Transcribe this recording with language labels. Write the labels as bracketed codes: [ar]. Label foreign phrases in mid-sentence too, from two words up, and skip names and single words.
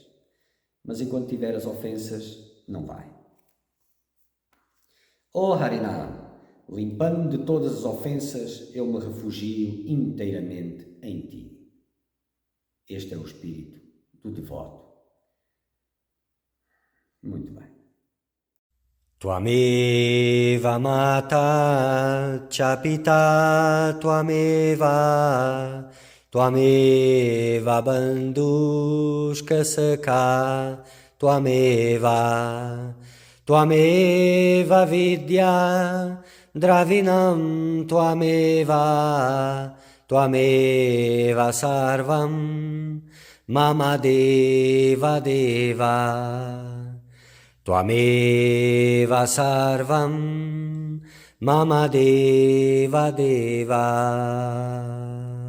[pt] Mas enquanto tiver as ofensas, não vai. Oh Harinam, limpando-me de todas as ofensas, eu me refugio inteiramente em ti. Este é o espírito do devoto. Muito bem. [sa] Tvameva mata cha pita tvameva tvameva bandhushka sakha tvameva tvameva vidya dravinam tvameva tvameva sarvam mama deva deva Tvameva sarvam mama deva deva.